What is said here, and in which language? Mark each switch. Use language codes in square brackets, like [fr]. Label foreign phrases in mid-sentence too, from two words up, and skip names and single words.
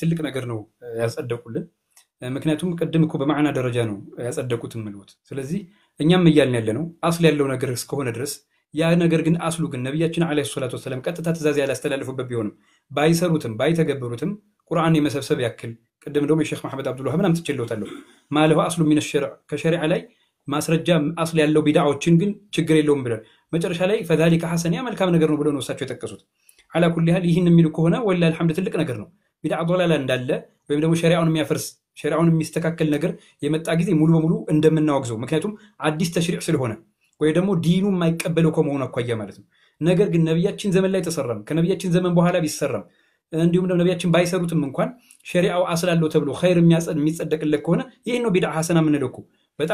[am] ነገር ነው ያጸደቁልን። ምክንያቱም ቅድም እኮ በማዕና ደረጃ ነው ያጸደቁት ምልውት። ስለዚህ እኛም እያልን ያለ ነው አስል ያለው ነገር እስከሆነ ድረስ ያ ነገር ግን አስሉ ግን ነብያችን [ar] عليه الصلاة والسلام [am] ቀጥታ ትእዛዝ ያላስተላልፉበት ቢሆንም ባይሰሩትም ባይተገበሩትም ቁርአን የመሰብሰብ ያክል ቅድም ደግሞ የሼክ መሐመድ አብዱል ወሃብ ምናምን ትችለውታለሁ ማለሁ [ar] أصله من الشرع [am] ከሸሪዓ ላይ ማስረጃ አስል ያለው ቢድዓዎችን ግን ችግር የለውም ብለን መጨረሻ ላይ [ar] فذلك حسن [am] ያ መልካም ነገር ነው ብለው ነው እሳቸው የተጠቀሱት። [ar] على كل حال [am] ይህን የሚሉ ከሆነ [ar] والله الحمد [am] ትልቅ ነገር ነው። [ar] بدعة ضلالة [am] እንዳለ ወይም ደግሞ ሸሪዓውን የሚያፈርስ ሸሪዓውን የሚስተካከል ነገር የመጣ ጊዜ ሙሉ በሙሉ እንደምናወግዘው ምክንያቱም አዲስ ተሽሪዕ ስለሆነ ወይ ደግሞ ዲኑ የማይቀበለው ከመሆኑ አኳያ ማለት ነው። ነገር ግን ነብያችን ዘመን ላይ ተሰራም ከነብያችን ዘመን በኋላ ቢሰራም እንዲሁም ደግሞ ነብያችን ባይሰሩትም እንኳን ሸሪዓው አስላለው ተብሎ ኸይር የሚጸደቅለት ከሆነ ይሄን ነው [ar] بدعة حسنة [am] የምንለው እኮ። በጣም